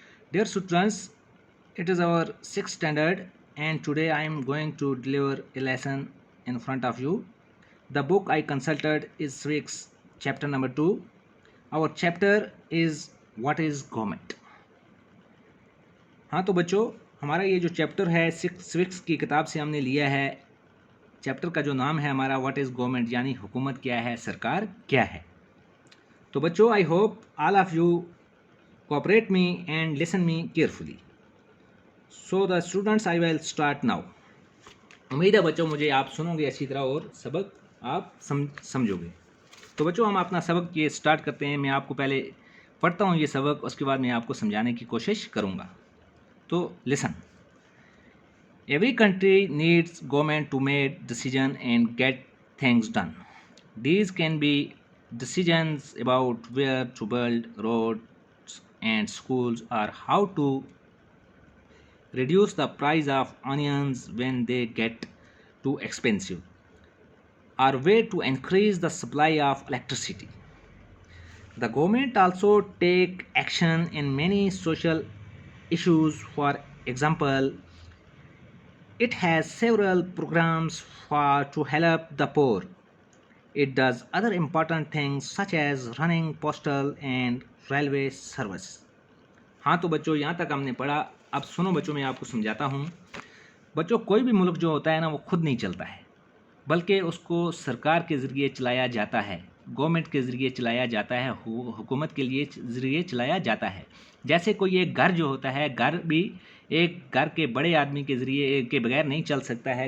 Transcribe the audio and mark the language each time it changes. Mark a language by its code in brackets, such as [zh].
[en] Dear students, it is our 6th standard and today I am going to deliver a lesson in front of you. The book I consulted is Civics chapter number 2. Our chapter is What is Government. [hi] हाँ तो बच्चों, हमारा ये जो chapter है civics की किताब से हमने लिया है। चैप्टर का जो नाम है हमारा [en] what is government, [hi] यानी हुकूमत क्या है, सरकार क्या है। तो बच्चों, [en] I hope all of you cooperate me and listen me carefully. So the students, I will start now. [hi] उम्मीद है बच्चों मुझे आप सुनोगे अच्छी तरह और सबक आप समझोगे। तो बच्चों, हम अपना सबक ये स्टार्ट करते हैं। मैं आपको पहले पढ़ता हूँ ये सबक, उसके बाद मैं आपको समझाने की कोशिश करूँगा। तो listen. [en] Every country needs government to make decision and get things done. These can be decisions about where to build roads and schools, or how to reduce the price of onions when they get too expensive, or way to increase the supply of electricity. The government also take action in many social issues. For example, it has several programs to help the poor. It does other important things such as running postal and railway service. [hi] हाँ तो बच्चों, यहाँ तक हमने पढ़ा। अब सुनो बच्चों, मैं आपको समझाता हूँ। बच्चों, कोई भी मुल्क जो होता है ना, वो खुद नहीं चलता है, बल्कि उसको सरकार के ज़रिए चलाया जाता है, गवर्नमेंट के ज़रिए चलाया जाता है, हुकूमत के लिए ज़रिए चलाया जाता है। जैसे कोई एक घर जो होता है, घर भी एक घर के बड़े आदमी के ज़रिए के बगैर नहीं चल सकता है।